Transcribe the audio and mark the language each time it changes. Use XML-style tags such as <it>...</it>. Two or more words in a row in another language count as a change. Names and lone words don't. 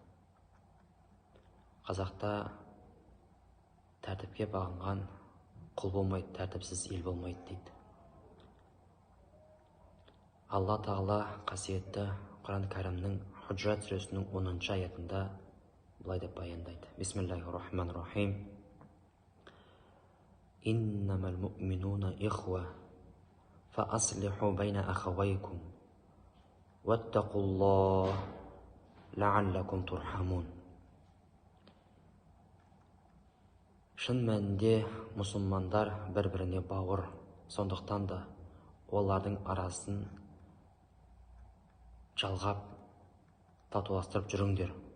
<kk>Қазақта тәртіпке бағынған құл болмайды, тәртіпсіз ел болмайды дейді. Алла Тағала қасиетті Құран кәрімнің Худжрат сүресінің 10-шы аятында былай деп баяндайды.</kk> <ar>بسم الله الرحمن الرحيم. إنما المؤمنون إخوة فأصلحوا بين أخويكم واتقوا الله لعلكم ترحمون.</ar> <kk>Шын мәнінде мұсылмандар бір-біріне бауыр, сондықтан да олардың арасын жалғап, татуластырып жүріңдер.</kk>